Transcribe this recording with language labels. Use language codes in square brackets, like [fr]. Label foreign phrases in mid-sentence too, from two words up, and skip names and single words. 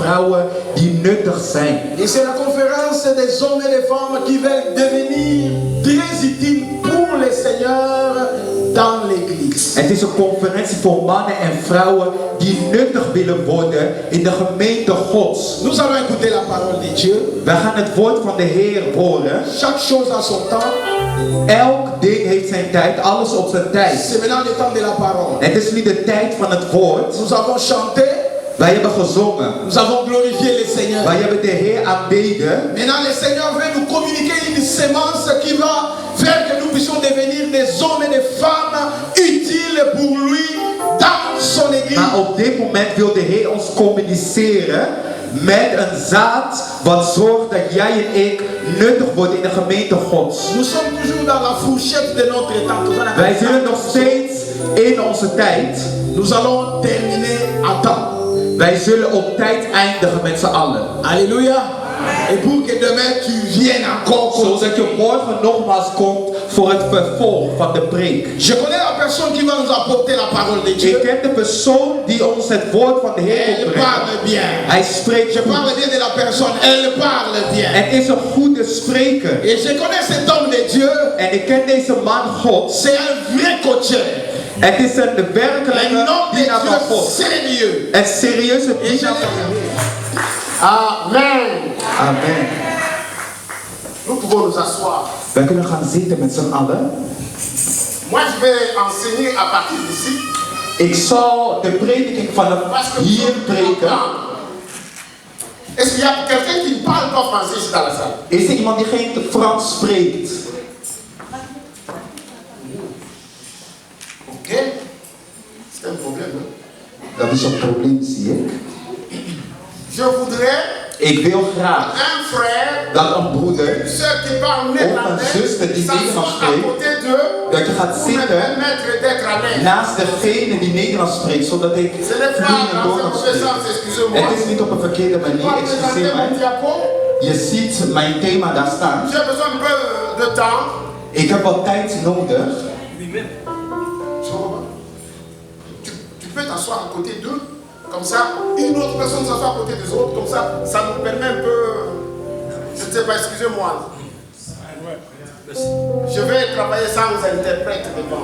[nl] vrouwen die nuttig zijn. [fr] Et c'est la conférence des hommes et des femmes qui veulent devenir très utiles pour le Seigneur dans l'église. [nl] Het is een conferentie voor mannen en vrouwen die nuttig willen worden in de gemeente Gods. [fr] Nous allons écouter la parole de Dieu. [nl] Wij gaan het woord van de Heer horen. [fr] Chaque chose a son temps. [nl] Elk ding heeft zijn tijd, alles op zijn tijd. [fr] C'est maintenant le temps de la parole. [nl] Het is nu de tijd van het woord. [fr] Nous avons chanté. [nl] Wij hebben gezongen. [fr] Nous avons glorifié le Seigneur. [nl] Wij hebben de Heer aanbeden. [fr] Maintenant le Seigneur veut nous communiquer une sémence qui va faire que nous puissions devenir des hommes et des femmes utiles pour lui dans son église. [nl] Maar op dit moment wil de Heer ons communiceren met een zaad wat zorgt dat jij en ik nuttig worden in de gemeente Gods. [fr] Nous sommes toujours dans la fourchette de notre temps. [nl] Wij zullen nog steeds in onze tijd. [fr] Nous allons terminer en temps. [nl] Wij zullen op tijd eindigen met z'n allen. [fr] Alléluia. Et pour que demain tu viennes encore. [nl] Zodat je morgen nogmaals komt voor het vervolg van de preek. [fr] Je connais la personne qui va nous apporter la parole de Dieu. [nl] Ik ken de persoon die ons het woord van de Heer [fr] Elle [nl] brengt. [fr] parle bien. [nl] Hij spreekt [fr] Je [nl] goed. [fr] parle bien de la personne. Elle parle bien. [nl] Het is een goede spreker. [fr] Et je connais cet homme de Dieu. [nl] En ik ken deze man God. [fr] C'est un vrai coacheur. [nl] Het is een werkelijke [fr] Un homme de [nl] dienaar van [fr] Dieu [nl] God. [fr] sérieux. [nl] Een serieuze [fr] Et je [nl] dienaar van God. [fr] Amen. [nl] Amen. [fr] Nous pouvons nous asseoir. [nl] Wij kunnen gaan zitten met z'n allen. [fr] Moi je vais enseigner à partir d'ici. [nl] Ik zal de prediking vanaf hier preken. [fr] Est-ce qu'il y a quelqu'un qui ne parle pas français ici dans la salle? [nl] Is er iemand die geen Frans spreekt? [fr] Ok. C'est un problème. Hein? [nl] Dat is een probleem, zie ik. [fr] Je voudrais [nl] Ik wil graag [fr] un frère, [nl] dat een broeder [fr] une soeur qui parle néerlandais, [nl] zuster die Nederlands [fr] s'assoit à [nl] spreekt, [fr] côté d'eux [nl] dat je gaat [fr] pour me [nl] zitten [fr] permettre d'être à l'aise. [nl] naast degene die Nederlands spreekt, zodat ik [fr] Ce n'est pas [nl] vloeiend door [fr] dans [nl] kan [fr] un mauvais [nl] spreken. [fr] sens, excusez-moi. [nl] Het is niet op een verkeerde [fr] Je [nl] manier, [fr] vais [nl] excuseer [fr] présenter mon [nl] mij. [fr] diapo. [nl] Je ziet mijn thema daar staan. [fr] J'ai besoin un peu de temps. [nl] Ik heb wat tijd nodig. [fr] Tu peux t'asseoir à côté d'eux, comme ça, une autre personne s'assoit à côté des autres, comme ça, ça nous permet un peu, je ne sais pas, excusez-moi. Je vais travailler sans interprète devant.